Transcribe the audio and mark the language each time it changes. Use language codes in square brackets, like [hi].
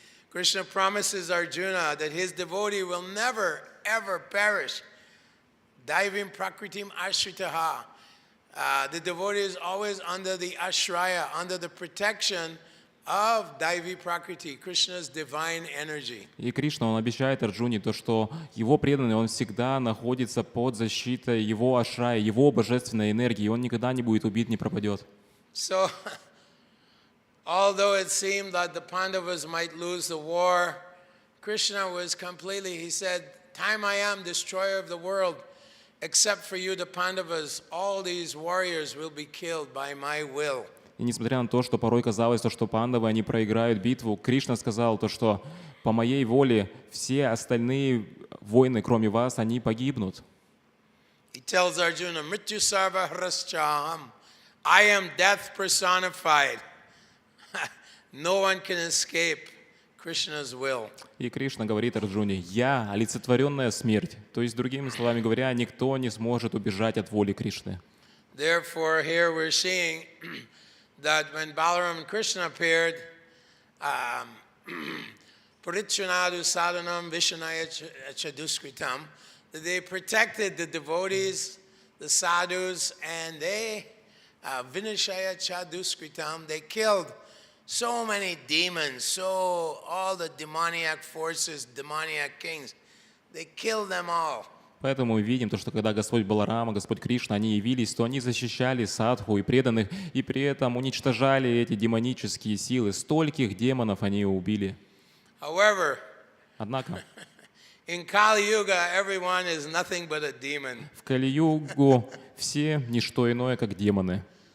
[en] Krishna promises Arjuna that his devotee will never ever perish. [sa] Daivim prakritim ashritaha. [en] The devotee is always under the ashraya, under the protection of Daivi Prakriti, Krishna's divine energy. [ru] И Кришна, он обещает Арджуне то, что его преданный, он всегда находится под защитой его ашрая, его божественной энергии, и он никогда не будет убит, не пропадет. [en] So, although it seemed that the Pandavas might lose the war, Krishna was completely, he said, time I am destroyer of the world, except for you, the Pandavas, all these warriors will be killed by my will. [ru] И несмотря на то, что порой казалось, что пандавы, они проиграют битву, Кришна сказал то, что по моей воле все остальные воины, кроме вас, они погибнут. [en] He tells Arjuna, [sa] Mrityu sarva hraschaham. [en] I am death personified. No one can escape. Krishna's will. [ru] И Кришна говорит Арджуне: «Я — олицетворенная смерть». То есть, другими словами говоря, никто не сможет убежать от воли Кришны. [en] Therefore, here we're seeing that when Balaram and Krishna appeared, [sa] Parichanadu sadhanam vishanaya chaduskritam, [en] that they protected the devotees, the sadhus, and they, [sa] vinashaya chaduskritam, [en] they killed so many demons, so all the demoniac forces, demoniac kings, they killed them all. [ru] Поэтому мы видим, что когда Господь Баларама, Господь Кришна, они явились, то они защищали садху и преданных, и при этом уничтожали эти демонические силы. Стольких демонов они убили. [en] However, [ru] Однако [en] in Kali Yuga, everyone is nothing but a demon. [ru] в Кали-югу все не что иное, как демоны.